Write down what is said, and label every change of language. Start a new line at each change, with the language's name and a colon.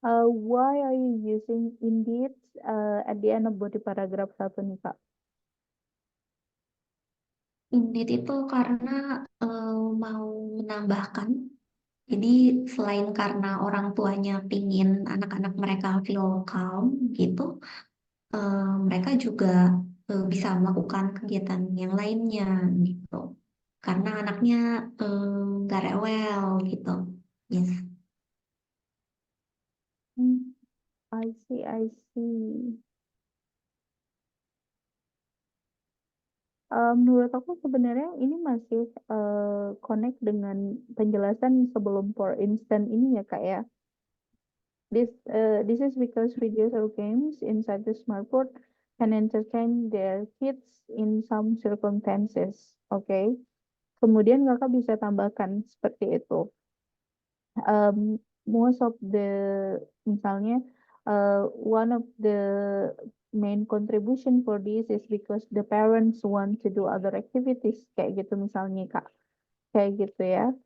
English: Why are you using indeed at the end of body paragraph 1
Indonesian: nih Kak? Indeed itu karena mau menambahkan. Jadi selain karena orang tuanya pingin anak-anak mereka
English: feel calm
Indonesian: gitu, mereka juga bisa melakukan kegiatan yang lainnya gitu. Karena anaknya nggak rewel gitu. Yes.
English: I see, I see.
Indonesian: Menurut aku sebenarnya ini masih connect dengan penjelasan sebelum for instance ini ya Kak ya.
English: This is because videos or games inside the smartphone can entertain their kids in some circumstances.
Indonesian: Oke. Kemudian Kakak bisa tambahkan seperti itu.
English: Most of the
Indonesian: misalnya
English: one of the main contribution for this is because the parents want to do other activities
Indonesian: kayak gitu misalnya Kak, kayak gitu ya.